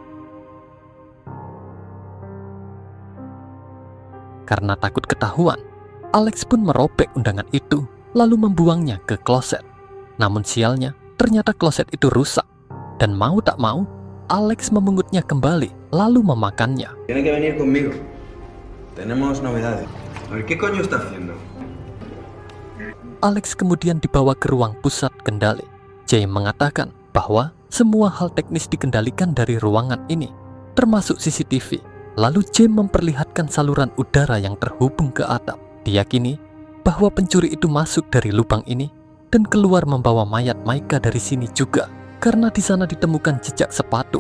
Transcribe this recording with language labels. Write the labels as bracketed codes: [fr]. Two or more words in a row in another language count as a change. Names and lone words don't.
[id] Karena takut ketahuan, Alex pun merobek undangan itu lalu membuangnya ke kloset. Namun sialnya, ternyata kloset itu rusak. Dan mau tak mau, Alex memengutnya kembali lalu memakannya. [es] Tiene que venir conmigo. Tenemos novedades. A ver, ¿qué coño está haciendo? [id] Alex kemudian dibawa ke ruang pusat kendali. James mengatakan bahwa semua hal teknis dikendalikan dari ruangan ini, termasuk CCTV. Lalu James memperlihatkan saluran udara yang terhubung ke atap. Diyakini bahwa pencuri itu masuk dari lubang ini dan keluar membawa mayat Maika dari sini juga, karena di sana ditemukan jejak sepatu.